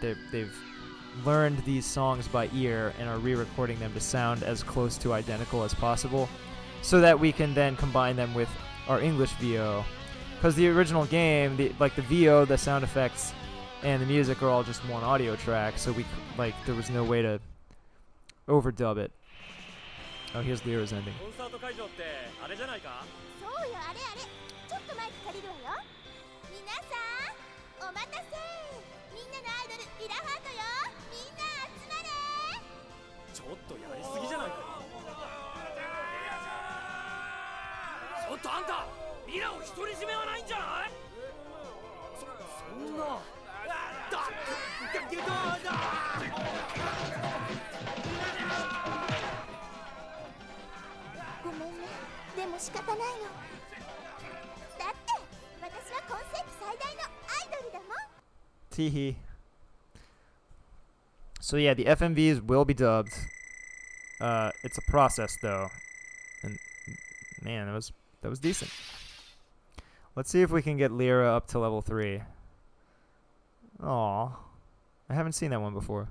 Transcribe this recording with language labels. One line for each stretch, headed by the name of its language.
English: They've learned these songs by ear and are re-recording them to sound as close to identical as possible, so that we can then combine them with our English VO. Because the original game, the VO, the sound effects, and the music are all just one audio track, so there was no way to overdub it. Oh, here's Lyra's ending.
Japanese: そうよあれあれちょっとマイク借りるわよ皆さんお待たせみんなのアイドルリラハートよみんな集まれちょっとやりすぎじゃないかちょっとあんたリラを独り占めはないんじゃないそんなごめんねでも仕方ないのだって私は今世紀最大のアイドルだもん
English: Teehee. So yeah, the FMVs will be dubbed. It's a process though, and man, that was decent. Let's see if we can get Lyra up to level 3. Aw, I haven't seen that one before.